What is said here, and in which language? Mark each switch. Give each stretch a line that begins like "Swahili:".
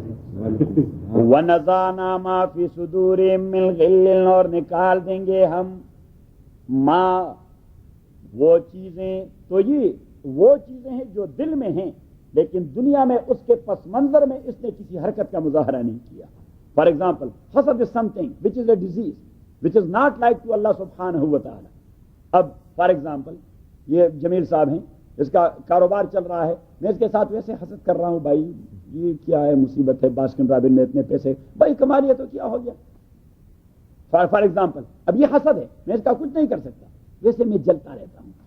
Arabic: وَنَزَعْنَا مَا فِي صُدُورِهِم مِّن غِلٍّ،
Urdu: اور نکال دیں گے ہم ماں وہ چیزیں. تو یہ وہ چیزیں ہیں جو دل میں ہیں لیکن دنیا میں اس کے پس منظر میں اس نے کسی حرکت کا مظاہرہ نہیں کیا.
English: For example حسد is something which is a disease which is not like to Allah سبحانہ و تعالی.
Urdu: اب فار ایگزامپل یہ جمیل صاحب ہیں، اس کا کاروبار چل رہا ہے، میں اس کے ساتھ ویسے حسد کر رہا ہوں، بھائی یہ کیا ہے مصیبت ہے، باسکن رابن میں اتنے پیسے، بھائی کما لیا تو کیا ہو گیا. فار ایگزامپل اب یہ حسد ہے، میں اس کا کچھ نہیں کر سکتا، ویسے میں جلتا رہتا ہوں.